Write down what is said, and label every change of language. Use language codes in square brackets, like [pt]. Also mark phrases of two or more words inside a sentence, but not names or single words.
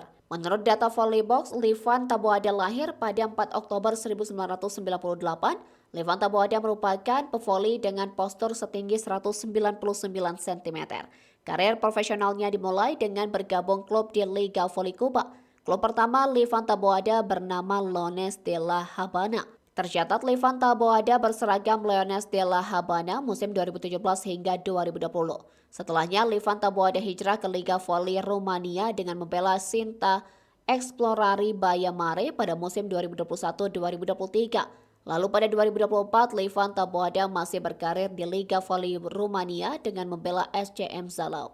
[id] Menurut data Volleybox, Livan Taboada lahir pada 4 Oktober 1998. Livan Taboada merupakan pevoli dengan postur setinggi 199 cm. Karir profesionalnya dimulai dengan bergabung klub di Liga Voli Kuba. Klub pertama Livan Taboada bernama Leones de la Habana. Tercatat Livan Taboada berseragam Leones de la Habana musim 2017 hingga 2020. Setelahnya Livan Taboada hijrah ke Liga Voli Rumania dengan membela Sinta Explorari Baia Mare pada musim 2021-2023. Lalu pada 2024 Livan Taboada masih berkarir di Liga Voli Rumania dengan membela SCM Zalău.